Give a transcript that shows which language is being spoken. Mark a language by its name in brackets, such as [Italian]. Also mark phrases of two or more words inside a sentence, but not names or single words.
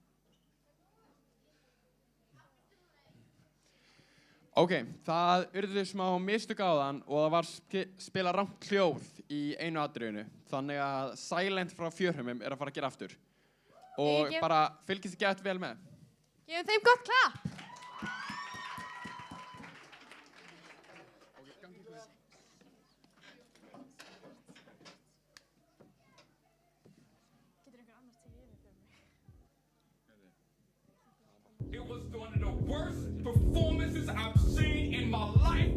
[Icelandic] Ok, það urðu smá mistök áðan og það var spila rangt hljóð í einu atriðinu. Þannig að Silent frá Fjörheimum er að fara að gera aftur. Og bara fylgist þið gett vel með. Gefum þeim gott klapp. [English] It was one of the worst performances I've seen in my life.